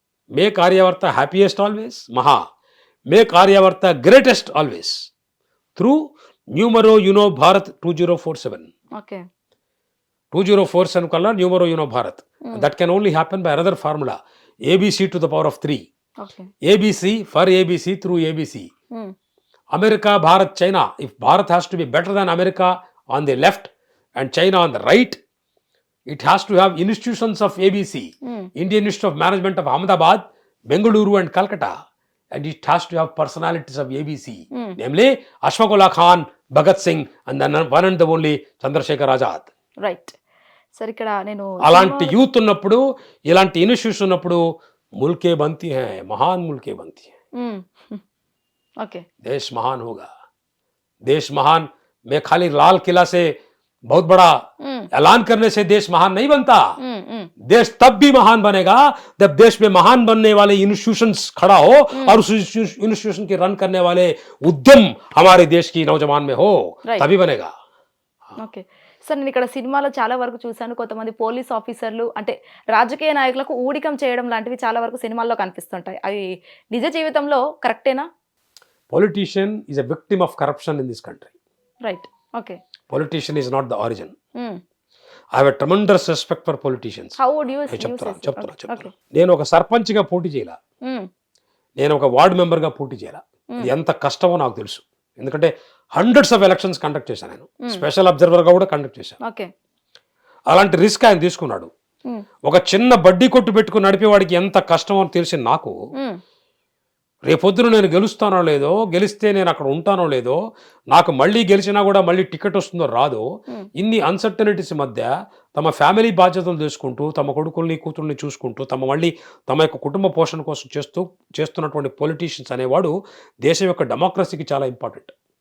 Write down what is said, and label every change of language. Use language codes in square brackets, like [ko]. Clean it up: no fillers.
[en] Make Aryavarta happiest always. మహా. Make Aryavarta greatest always. Through numero uno Bharat 2047. 2047 కల్లా numero uno Bharat. That can only happen by another formula, ABC to the power of 3. ABC for ABC through ABC. America, Bharat, China. If Bharat has to be better than America on the left and China on the right, it has to have institutions of ABC. Indian Institute of Management of Ahmedabad, Bengaluru and Calcutta. And it has to have personalities of ABC. Namely, Ashfaq Ullah Khan, Bhagat Singh and the one and the only Chandrasekhar Azad. [te] Right. సరే, ఇక్కడ నేను అలాంటి youth ఉన్నప్పుడు, ఇలాంటి institution ఉన్నప్పుడు [hi] मुल्के बनती हैं, महान मुल्के बनती हैं. [en] Okay. [hi] देश महान होगा. देश महान में खाली लाल किला से बहुत बड़ा ऐलान करने से देश महान नहीं बनता. देश तब भी महान बनेगा जब देश में महान बनने वाले इंस्टीट्यूशंस खड़ा हो और उस इंस्टीट्यूशन के रन करने वाले उद्यम हमारे देश की नौजवान में हो, तभी बनेगा. [en] Okay. [te] సార్, నేను ఇక్కడ సినిమాలో చాలా వరకు చూశాను, కొంతమంది పోలీస్ ఆఫీసర్లు అంటే రాజకీయ నాయకులకు ఊడికం చేయడం లాంటివి చాలా వరకు సినిమాల్లో కనిపిస్తుంటాయి. అవి నిజ జీవితంలో కరెక్టేనా? [en] Politician is a victim of corruption in this country. Right. Okay. Politician is not the origin. I have a tremendous respect for politicians. How would you say? [te] చెప్తాను. నేను ఒక సర్పంచ్గా పోటీ చేయాల, నేను ఒక వార్డు మెంబర్గా పోటీ చేయాల. ఎంత కష్టమో నాకు తెలుసు. ఎందుకంటే హండ్రెడ్స్ ఆఫ్ ఎలక్షన్స్ కండక్ట్ చేశాను నేను. స్పెషల్ అబ్జర్వర్గా కూడా కండక్ట్ చేశాను. అలాంటి రిస్క్ ఆయన తీసుకున్నాడు. ఒక చిన్న బడ్డీ కొట్టు పెట్టుకుని నడిపేవాడికి ఎంత కష్టమో తెలిసి నాకు, రేపొద్దున నేను గెలుస్తానో లేదో, గెలిస్తే నేను అక్కడ ఉంటానో లేదో, నాకు మళ్ళీ గెలిచినా కూడా మళ్ళీ టికెట్ వస్తుందో రాదో, ఇన్ని అన్సర్టనిటీస్ మధ్య తమ ఫ్యామిలీ బాధ్యతలు తీసుకుంటూ, తమ కొడుకుల్ని కూతుర్ని చూసుకుంటూ, తమ యొక్క కుటుంబ పోషణ కోసం చేస్తున్నటువంటి పొలిటీషియన్స్ అనేవాడు దేశం యొక్క డెమోక్రసీకి చాలా ఇంపార్టెంట్.